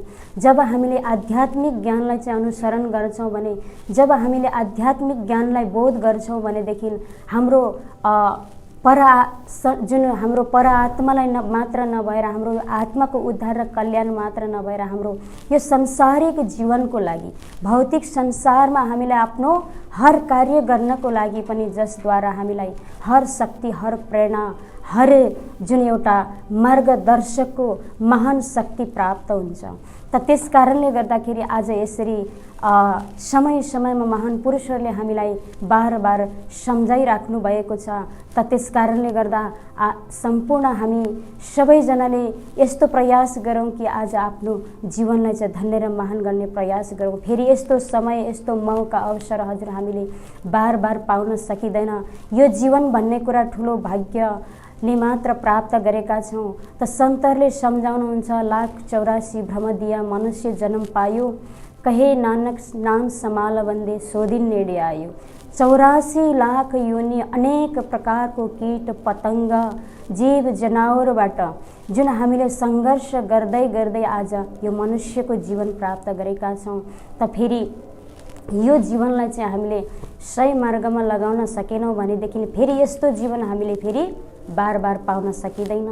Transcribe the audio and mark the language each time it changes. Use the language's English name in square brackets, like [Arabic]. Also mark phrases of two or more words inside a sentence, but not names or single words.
[Nepali] जब हामीले आध्यात्मिक ज्ञानलाई चाहिँ अनुसरण गर्छौँ भने, जब हामीले आध्यात्मिक ज्ञानलाई बोध गर्छौँ भनेदेखि हाम्रो जुन हाम्रो पर आत्मालाई मात्र नभएर, हाम्रो आत्माको उद्धार र कल्याण मात्र नभएर, हाम्रो यो संसारिक जीवनको लागि, भौतिक संसारमा हामीलाई आफ्नो हर कार्य गर्नको लागि पनि, जसद्वारा हामीलाई हर शक्ति, हर प्रेरणा, हर जुन एउटा मार्गदर्शकको महान शक्ति प्राप्त हुन्छ। त त्यस कारणले गर्दाखेरि आज यसरी समय समयमा महान पुरुषहरूले हामीलाई बार बार सम्झाइराख्नु भएको छ। त त्यस कारणले गर्दा सम्पूर्ण हामी सबैजनाले यस्तो प्रयास गरौँ कि आज आफ्नो जीवनलाई चाहिँ धन्य र महान गर्ने प्रयास गरौँ। फेरि यस्तो समय, यस्तो मौका, अवसर हजुर हामीले बार बार पाउन सकिँदैन। यो जीवन भन्ने कुरा ठुलो भाग्यले मात्र प्राप्त गरेका छौँ। त सन्तहरूले सम्झाउनुहुन्छ, [Punjabi] ਲਾਖ 84 ਭ੍ਰਮ ਦਿਆ ਮਨੁੱਖ ਜਨਮ ਪਾਇਓ, ਕਹੇ ਨਾਨਕ ਨਾਮ ਸਮਾਲ ਵੰਦੇ ਸੋ ਦਿਨ ਨੇੜੇ ਆਇਓ। [Nepali] 84 लाख योनि अनेक प्रकारको कीट पतङ्ग जीव जनावरबाट जुन हामीले सङ्घर्ष गर्दै गर्दै आज यो मनुष्यको जीवन प्राप्त गरेका छौँ। त फेरि यो जीवनलाई चाहिँ हामीले सही मार्गमा लगाउन सकेनौँ भनेदेखि फेरि यस्तो जीवन हामीले फेरि बार बार पाउन सकिँदैन।